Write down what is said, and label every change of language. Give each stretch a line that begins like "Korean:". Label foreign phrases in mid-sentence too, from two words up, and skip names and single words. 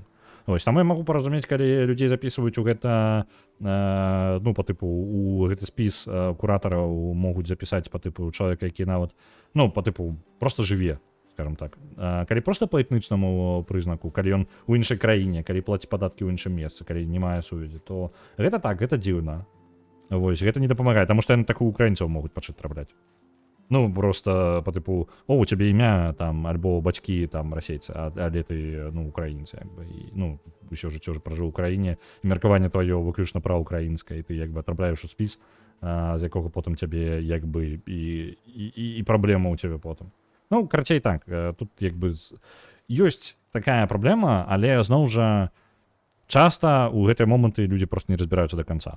Belarusian: Ось, таму я магу паразумець, калі людзей запісваюць у гэта, ну, па тыпу, у гэты спіс куратараў могуць запісаць па тыпу чалавека, які нават, ну, па тыпу, проста жыве, скажем так. Калі проста па этнічнаму прызнаку, калі ён у іншай краіне, калі плаціць падаткі ў іншым месцы, калі не мае сувязі, то гэта так, гэта дзіўна. Вось, гэта не дапамагае, таму што яны так у украінцаў могуць пачаць трапляць. Ну, просто
Russian: по типу,
Belarusian: у тебе імя, там, альбо бацькі, там, расейцы, але ты, ну, украінцы, як бы, і, ну, усё жыццё ж пражыў у краіне, і меркаванне твоё выключна праўкраінскае, і ты, як бы, трапляеш у спіс, з якога потым цябе, як бы, і праблема ў цябе потым. Ну, карацей так, тут якби ёсць такая праблема, але зноў жа часта ў гэтыя моманты людзі просто не разбіраюцца
Russian: до конца.